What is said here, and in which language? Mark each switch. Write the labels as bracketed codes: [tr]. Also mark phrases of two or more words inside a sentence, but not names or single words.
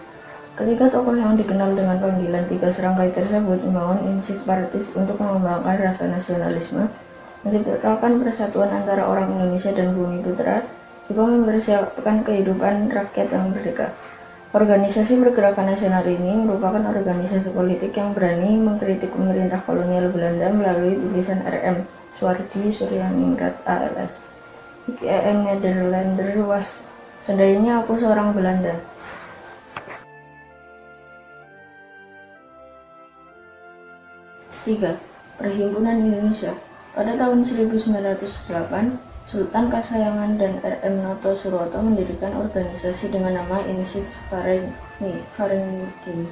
[id] Ketiga tokoh yang dikenal dengan panggilan Tiga Serangkai tersebut membangun Indonesian Party untuk mengembangkan rasa nasionalisme, menciptakan persatuan antara orang Indonesia dan Bumi Putra, juga mempersiapkan kehidupan rakyat yang merdeka. Organisasi Pergerakan Nasional ini merupakan organisasi politik yang berani mengkritik pemerintah kolonial Belanda melalui tulisan R.M. Swardi Suryaningrat ALS. [nl] Ik een Nederlander was. [id] Seandainya aku seorang Belanda. 3. Perhimpunan Indonesia. Pada tahun 1908, Sultan Kasayangan dan R.M. Noto Suroto mendirikan organisasi dengan nama Institut Vareniging.